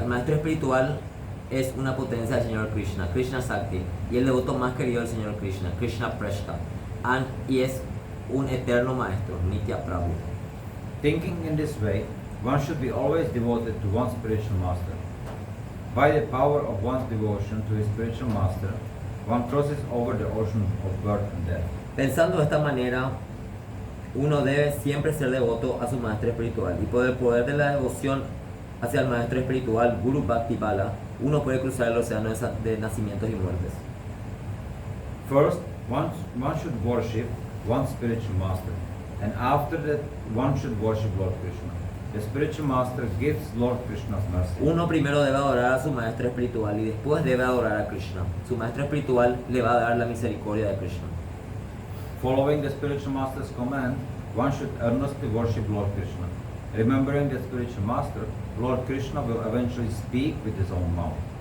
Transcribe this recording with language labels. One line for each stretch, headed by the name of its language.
Spanish: El maestro espiritual es una potencia del Señor Krishna, Krishna Sakti, y el devoto más querido del Señor Krishna, Krishna Prashta, y es un eterno maestro, Nitya Prabhu.
English: Thinking in this way, one should be always devoted to one's spiritual master. By the power of one's devotion to his spiritual master, one crosses over the ocean of birth and death.
Spanish: Pensando de esta manera, uno debe siempre ser devoto a su maestro espiritual, y por el poder de la devoción hacia el maestro espiritual, Guru Bhakti Bala, uno puede cruzar el océano de nacimientos y muertes.
English: First, one should worship one's spiritual master, and after that, one should worship Lord Krishna. The spiritual master gives Lord Krishna's mercy.
Spanish: Uno primero debe adorar a su maestro espiritual y después debe adorar a Krishna. Su maestro espiritual le va a dar la misericordia de Krishna.
English: Following the spiritual master's command, one should earnestly worship Lord Krishna. Remembering the spiritual master, Lord Krishna will eventually speak with his own mouth.